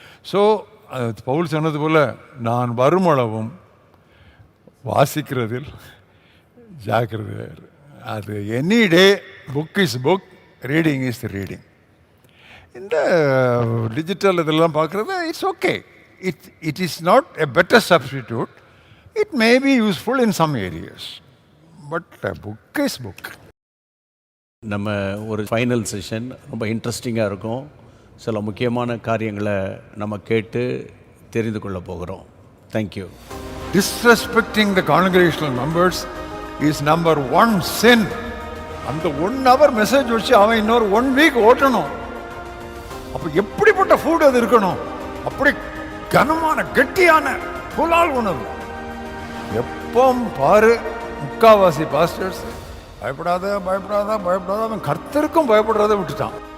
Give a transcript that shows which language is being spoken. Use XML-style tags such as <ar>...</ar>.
<ta>So Pavul சொன்னது போல் நான் வருமளவும் வாசிக்கிறதில் ஜாக்கிரதை.</ta> <en>அது any day book is book, reading is reading.</en> <ta>இந்த டிஜிட்டல் இதெல்லாம் பார்க்குறது</ta> <en>It's okay, it is not a better substitute. It may be useful in some areas, but a book is book.</en> <ta>நம்ம ஒரு ஃபைனல் செஷன் ரொம்ப இன்ட்ரெஸ்டிங்காக இருக்கும். சில முக்கியமான காரியங்களை நம்ம கேட்டு தெரிந்து கொள்ள போகிறோம்.</ta> <en>Thank you. Disrespecting the congregational members is number one sin.</en> <ta>அந்த 1 hour மெசேஜ் வச்சு அவன் இன்னொரு 1 week ஓட்டணும். அப்போ எப்படிப்பட்ட ஃபுட் அது இருக்கணும்? அப்படி கனமான கெட்டியான புலால் உணவு. எப்பவும் பாரு முக்காவாசி பாஸ்டர்ஸ் பயப்படாத பயப்படாத பயப்படாத, அவன் கர்த்தருக்கும் பயப்படுறத விட்டுட்டான்.</ta>